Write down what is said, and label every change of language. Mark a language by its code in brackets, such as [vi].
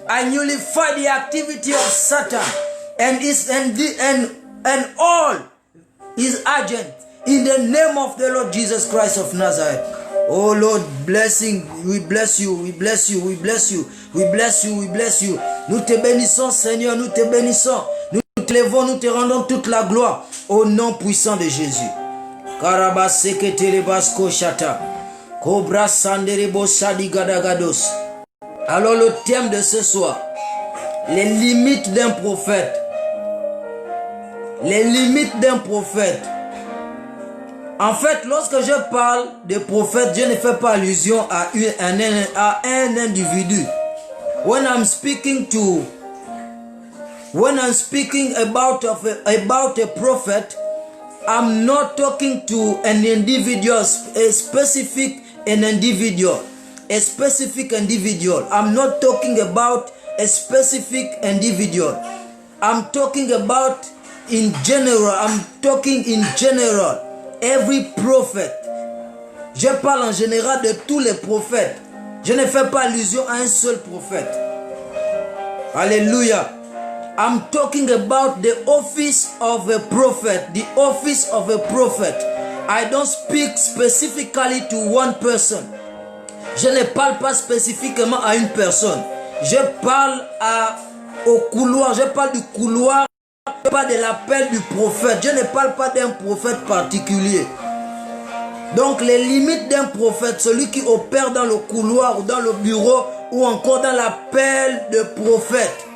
[en] I nullify the activity of Satan and all his agent in the name of the Lord Jesus Christ of Nazareth. Oh Lord, blessing, we bless you, we bless you, we bless you, we bless you, we bless you. [fr] Nous te bénissons Seigneur, nous te bénissons, nous te levons, nous te rendons toute la gloire au nom puissant de Jésus. Karabaseketelebasco chata, Cobra sanderebo sadigadagados. Alors le thème de ce soir, les limites d'un prophète. Les limites d'un prophète. En fait, lorsque je parle de prophète, je ne fais pas allusion à un individu. [en] When I'm speaking about a prophet, I'm not talking to an individual, a specific individual. I'm not talking about a specific individual. I'm talking about in general. I'm talking in general. Every prophet. [fr] Je parle en général de tous les prophètes. Je ne fais pas allusion à un seul prophète. Alléluia. [en] I'm talking about the office of a prophet. The office of a prophet. I don't speak specifically to one person. [fr] Je ne parle pas spécifiquement à une personne. Je parle au couloir. Je parle du couloir. Je parle de l'appel du prophète. Je ne parle pas d'un prophète particulier. Donc les limites d'un prophète, celui qui opère dans le couloir ou dans le bureau ou encore dans l'appel de prophète.